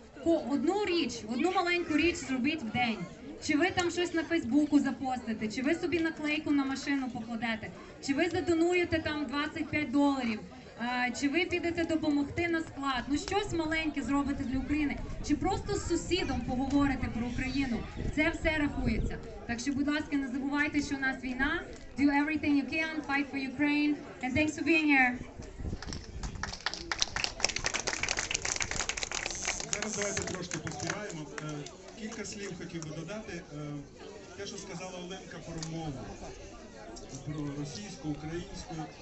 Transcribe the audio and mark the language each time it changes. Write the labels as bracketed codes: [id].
[uk] одну річ, одну маленьку річ зробіть в день. Чи ви там щось на Фейсбуку запостите, чи ви собі наклейку на машину покладете, чи ви задонуєте там $25, чи ви підете допомогти на склад, ну щось маленьке зробите для України, чи просто з сусідом поговорите про Україну. Це все рахується. Так що, будь ласка, не забувайте, що у нас війна. [en] Do everything you can, fight for Ukraine, and thanks for being here. [uk] Зараз давайте трошки поспіваємо. Кілька слів хотів би додати. Те, що сказала Оленка про мову, про російську, українську.